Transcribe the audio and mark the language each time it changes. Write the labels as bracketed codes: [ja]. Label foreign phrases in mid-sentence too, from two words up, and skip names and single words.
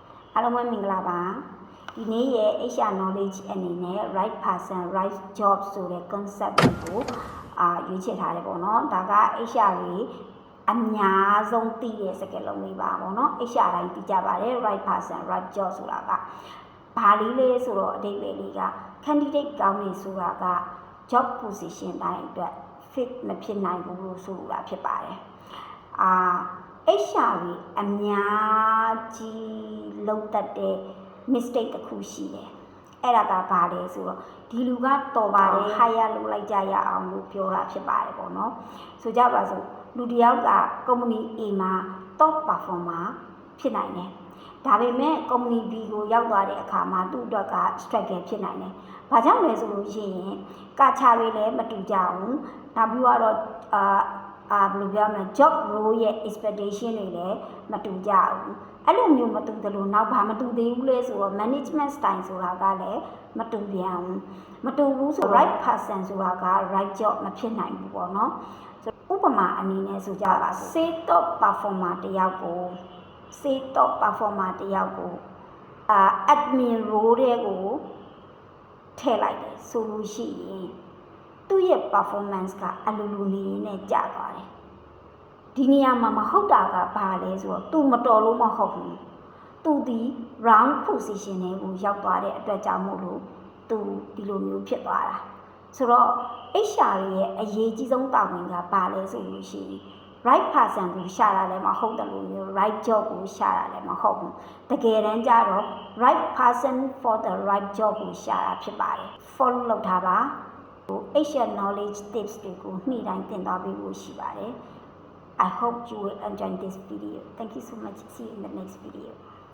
[my] အားလုံးပဲမင်္ဂလာပါဒီနေ့ရဲ့ [en] HR knowledge [my] အနေနဲ့ [en] right person right job [my] ဆိုတဲ့ concept ကိုရွေးချယ်ထားတယ်ပေါ့နော်ဒါက HR တွေအများဆုံးသိတဲ့စကားလုံးလေးပါပေါ့နော် HR တိုင်းသိကြပါတယ် [en] right person right job [my] ဆိုတာကဘာလေးလဲဆိုတော့အဓိပ္ပာယ်လေးက candidate ကောင်းနေဆိုတာက [en] job position [my] တိုင်းအတွက် fit မဖြစ်နိုင်ဘူးလို့ဆိုတာဖြစ်ပါတယ် HR တွေအများကြီးလုပ်တတ်တဲ့ mistake တစ်ခုရှိတယ်အဲ့ဒါကဘာလဲဆိုတော့ဒီလူကတော်ပါတယ် hire လုပ်လိုက်ကြရအောင်လို့ပြောတာဖြစ်ပါတယ်ပေါ့နော်ဆို ကြပါစို့လူတစ်ယောက်က [en] company A [my] မှာ [en] top performer [my] ဖြစ်နိုင်တယ်ဒါပေမဲ့ [en] company B [my] ကိုရောက်သွားတဲ့အခါမှာသူ့အတွက်က struggle ဖြစ်နိုင်တယ်ဘာကြောင့်လဲဆိုလို့ရှိရင်ကာချာတွေလည်းမတူကြဘူးနောက်ပြီးတော့ဘယ်လိုပြောမလဲ [en] job role [my] ရဲ့ expectation တွေလည်းမတူကြဘူးအဲ့လိုမျိုးမတူတယ်လို့နောက်ဘာမတူသေးဘူးလဲဆိုတော့ [en] management style [my] ဆိုတာကလည်းမတူပြန်ဘူးမတူဘူးဆို [en] right person [my] ဆိုတာက [en] right job [my] မဖြစ်နိုင်ဘူးပေါ့နော်ဥပမာအနေနဲ့ဆိုကြပါ [en] say top performer [my] တယောက်ကို [en] admin role [my] တွေကိုထည့်လိုက်တယ်ဆိုလို့ရှိရင်သူ့ရဲ့ performance ကအလိုလိုနေနဲ့ကျသွားတယ်ဒီနေရာမှာမဟုတ်တာကဘာလဲဆိုတော့ तू မတော်လို့မဟုတ်ဘူး तू ဒီ [en] wrong position [my] တွေကိုရောက်သွားတဲ့အတွက်ကြောင့်မို့လို့ तू ဒီလိုမျိုးဖြစ်သွားတာဆိုတော့ HR ရဲ့အရေးကြီးဆုံးတာဝန်ကဘာလဲဆိုလို့ရှိရင် [en] right person [my] ကိုရှာတာလည်းမဟုတ်တယ်လို့မျိုး [en] right job [my] ကိုရှာတာလည်းမဟုတ်ဘူးတကယ်တမ်းကျတော့ [en] right person for the right job [my] ကိုရှာတာဖြစ်ပါတယ် follow လုပ်ထားပါ [en] HR knowledge tips [my] တွေကိုနေ့တိုင်းသင်သွားပေးဖို့ရှိပါတယ် [en] I hope you will enjoy this video. Thank you so much. See you in the next video.